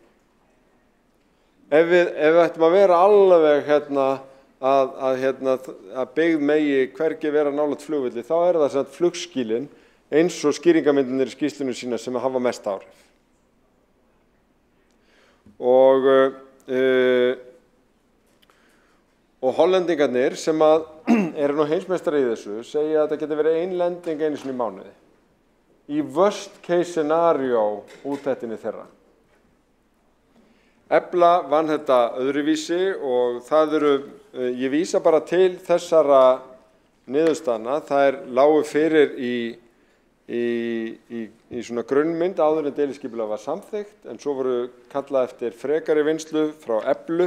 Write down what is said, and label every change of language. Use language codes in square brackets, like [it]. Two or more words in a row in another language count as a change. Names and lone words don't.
[is] Ef við ættum að vera alveg að byggð megi hvergi vera nálægt flugvelli, þá það sem flugskýlin eins og skýringamyndirnir í skýrslunum sína sem hafa mest áhrif. Og hollendingarnir sem eru nú heimsmeistari í þessu segja að þetta geti verið ein lending einu sinni í mánuði. Í [en] worst case scenario [is] úttektinni þeirra. Efla vann þetta öðruvísi og ég vísa bara til þessara niðurstaðna. Það lágu fyrir í svona grunnmynd áður en deiliskipulag var samþykkt en svo voru kallað eftir frekari vinnslu frá Eflu.